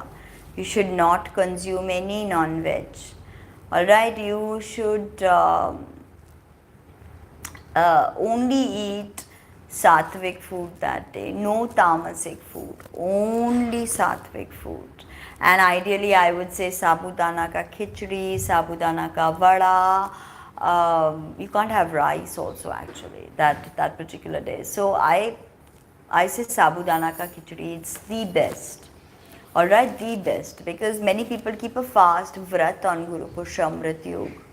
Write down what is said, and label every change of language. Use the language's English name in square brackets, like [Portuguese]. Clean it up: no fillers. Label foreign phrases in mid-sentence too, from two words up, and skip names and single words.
[English] You should not consume any non-veg. Alright, you should only eat Sattvic food that day, no tamasic food, only Sattvic food. And ideally I would say [Hindi] sabudana ka khichdi, sabudana ka vada. [English] You can't have rice also actually that particular day. So I I say [Hindi] sabudana ka khichdi. [English] It's the best. Alright, the best. Because many people keep a fast vrat on Guru Pushya Amrit Yog.